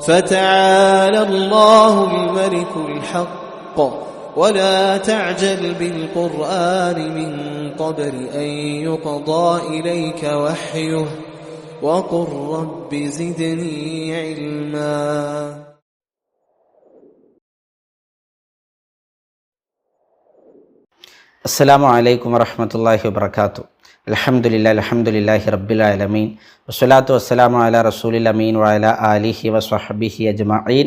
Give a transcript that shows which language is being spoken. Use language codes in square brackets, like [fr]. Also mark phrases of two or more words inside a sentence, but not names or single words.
[ar] فتعالى الله الملك الحق ولا تعجل بالقرآن من قبل أن يقضى إليك وحيه وقل رب زدني علما. السلام عليكم ورحمة الله وبركاته. الحمد لله رب العالمين والصلاة والسلام على الرسول الأمين وعلى آله وصحبه أجمعين.